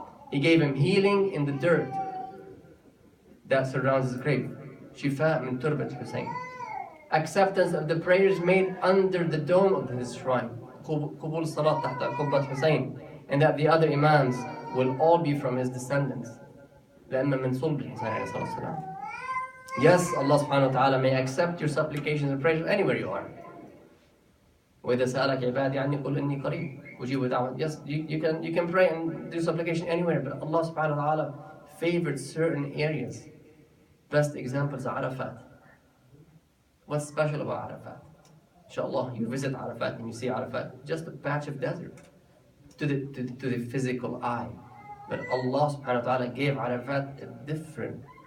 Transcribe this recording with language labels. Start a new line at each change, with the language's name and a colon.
English: He gave him healing in the dirt that surrounds his grave.
Arabic: Shifa min turbat Hussein.
English: Acceptance of the prayers made under the dome of his shrine.
Arabic: Qubul salat tahta qubbat Hussein.
English: And that the other Imams will all be from his descendants.
Arabic: لأن من صلب الحسين عليه الصلاة والسلام.
English: Yes, Allah subhanahu wa ta'ala may accept your supplications and prayers anywhere you are.
Arabic: وإذا سألك عبادي عني قل إني قريب أجيب دعوة.
English: Yes, you can pray and do supplication anywhere, but Allah subhanahu wa ta'ala favored certain areas. Best example is Arafat. What's special about Arafat? Inshallah, you visit Arafat and you see Arafat, just a patch of desert to the physical eye. But Allah subhanahu wa ta'ala gave Arafat a different